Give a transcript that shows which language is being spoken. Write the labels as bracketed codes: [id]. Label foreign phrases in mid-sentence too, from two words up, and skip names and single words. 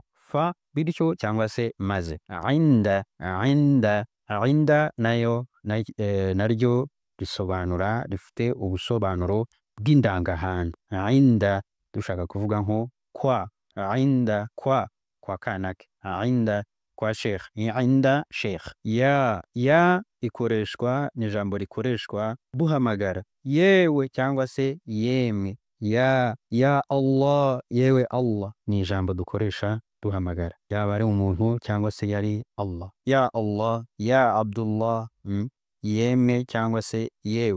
[rw] Fa bityo cyangwa se maze. Inda nayo naryo risobanura, rifite ubusobanuro bw'indangahantu. Inda dushaka kuvuga nko kwa, inda kwa kanaka, inda kwa sheikh, inda sheikh. Ya ikoreshwa, ni ijambo rikoreshwa duhamagara yewe cyangwa se yemwe. [ar] يا الله, [rw] yewe Allah, ni ijambo dukoresha duhamagara, yaba ari umuntu cyangwa se yari Allah. [ar] يا الله، يا عبد الله, [rw] yemwe cyangwa se yewe.